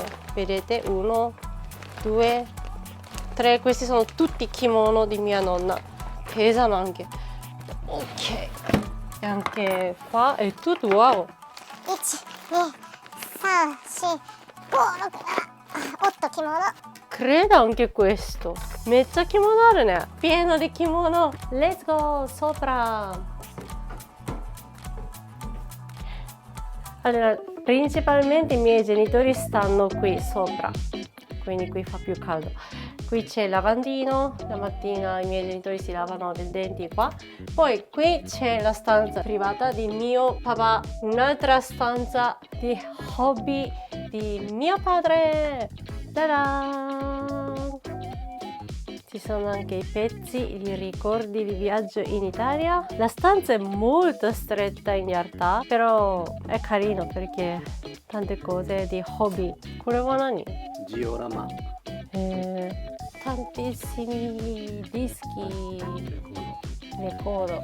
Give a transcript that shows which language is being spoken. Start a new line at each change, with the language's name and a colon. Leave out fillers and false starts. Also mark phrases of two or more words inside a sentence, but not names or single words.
Italian: Vedete, 1, 2, 3, questi sono tutti kimono di mia nonna, pesano anche. Ok, e anche qua è tutto wow.
Japanese: 1、2、3、4、5、6、7、8 kimono.
Italian: Credo anche questo.
Japanese: めっちゃ着物あるね。
Italian: pieno di kimono.
English: Let's go sopra.
Italian: Allora, principalmente i miei genitori stanno qui sopra, quindi qui fa più caldo. Qui c'è il lavandino, la mattina i miei genitori si lavano i denti qua. Poi qui c'è la stanza privata di mio papà, un'altra stanza di hobby di mio padre. Ta-da! Ci sono anche i pezzi, i ricordi di viaggio in Italia. La stanza è molto stretta in realtà, però è carino perché tante cose di hobby.
Japanese: これは何?
Italian: Diorama. Tantissimi dischi, ricordo.